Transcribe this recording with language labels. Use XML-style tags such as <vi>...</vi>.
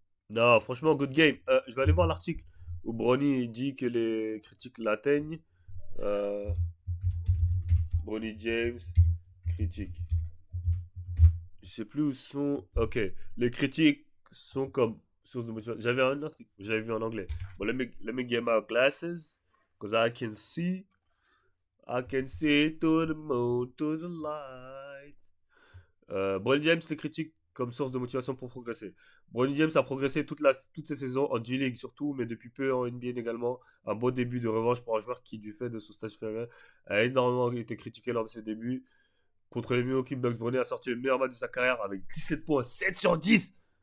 <fr>Non, franchement,</fr> <en>good game.</en> <fr>Je vais aller voir l'article où Bronny dit que les critiques l'atteignent. Euh, Bronny James, critique. Je sais plus où sont. Ok, les critiques sont comme source de motivation. J'avais un autre, j'avais vu en anglais.</fr> <en>Bon, let me get my glasses, because I can see to the moon, to the light.</en> <fr>Bronny James les critique comme source de motivation pour progresser. Bronny James a progressé toutes ces saisons en G-League surtout, mais depuis peu en NBA également. Un beau début de revanche pour un joueur qui, du fait de son stage féminin, a énormément été critiqué lors de ses débuts. Contre les Milwaukee Bucks, Bronny a sorti le meilleur match de sa carrière avec 17 points, 7 sur 10.</fr>